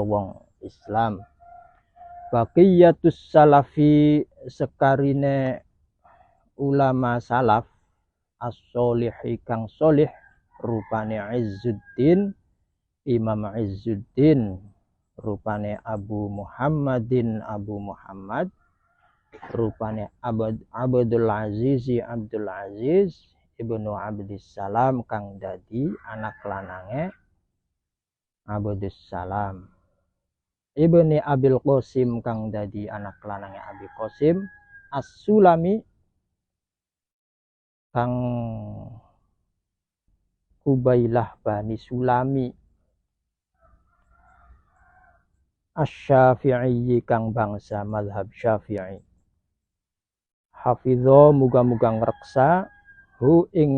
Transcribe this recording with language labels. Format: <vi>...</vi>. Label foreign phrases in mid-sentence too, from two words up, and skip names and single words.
<jv>wong Islam,</jv> <ar>بقية السلف</ar> <jv>sekarine ulama salaf, as-solihi kang solih, rupane Izzuddin Imam Izzuddin, rupane Abu Muhammadin Abu Muhammad, rupane Abdul Aziz Abdul Aziz ibnu Abdissalam kang dadi anak lanange Abdussalam, ibni Abil Qasim kang dadi anak lanange Abi Qasim, As-Sulami kang Kubailah Bani Sulami, Asy-Syafi'i kang bangsa mazhab Syafi'i, hafidho muga-muga ngreksa hu ing</jv>